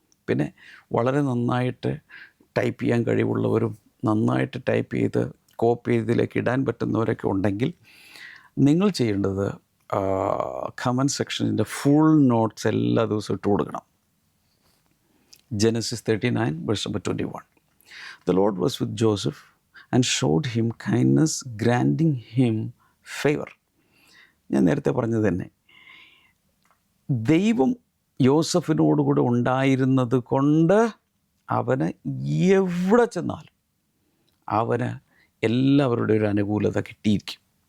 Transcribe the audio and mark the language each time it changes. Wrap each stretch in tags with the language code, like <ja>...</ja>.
<ml>പിന്നെ വളരെ നന്നായിട്ട് ടൈപ്പ് ചെയ്യാൻ കഴിവുള്ളവരും നന്നായിട്ട് ടൈപ്പ് ചെയ്ത് കോപ്പി ചെയ്തിലേക്ക് ഇടാൻ പറ്റുന്നവരൊക്കെ ഉണ്ടെങ്കിൽ നിങ്ങൾ ചെയ്യേണ്ടത് കമൻറ്റ് സെക്ഷനിൻ്റെ ഫുൾ നോട്ട്സ് എല്ലാ ദിവസവും ഇട്ട് കൊടുക്കണം.</ml> <en>Genesis 39 verse number 21. The Lord was with Joseph and showed him kindness, granting him favor.</en> <ml>ഞാൻ നേരത്തെ പറഞ്ഞത് തന്നെ, ദൈവം യോസഫിനോടുകൂടെ ഉണ്ടായിരുന്നത് കൊണ്ട് അവന് എവിടെ ചെന്നാലും അവന് എല്ലാവരുടെ ഒരു അനുകൂലത കിട്ടിയിരിക്കും.</ml>